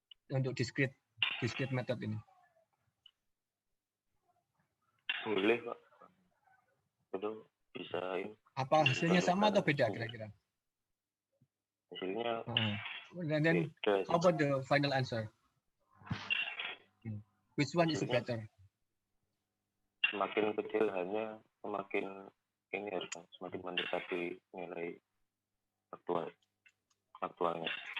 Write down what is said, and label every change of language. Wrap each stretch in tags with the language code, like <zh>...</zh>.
<id>Untuk discrete method ini. Boleh, Pak. Itu bisa ini. Apa hasilnya sama atau beda kira-kira? Hasilnya</id> <en>and then how about the final answer? Which one is better?</en> <id>Semakin kecil hanya semakin ini harus semakin mendekati nilai aktualnya.</id>